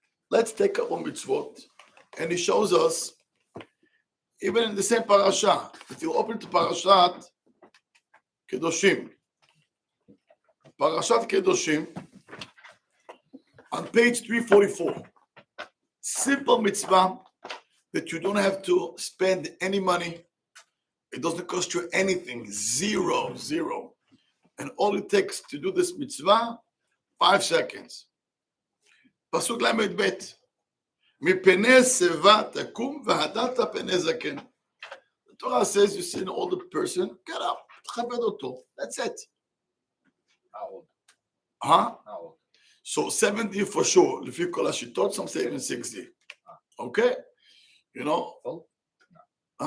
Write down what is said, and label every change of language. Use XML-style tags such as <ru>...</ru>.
<en>Let's take a couple mitzvot, and he shows us, even in the same parasha, if you open to Parashat Kedoshim, Parashat Kedoshim, on page 344, simple mitzvah that you don't have to spend any money. It doesn't cost you anything, zero. And all it takes to do this mitzvah, 5 seconds.</en> <he>Pasuk lamed bet. מפני שיבה תקום והדרת פני זקן.</he> <en>The Torah says you see an older person, get up,</en> <he>תכבד אותו.</he> <en>That's it. How old? Huh? How old? So 70 for sure. If you call Ashitot, some say even 60. Okay? You know? Full? No.</en>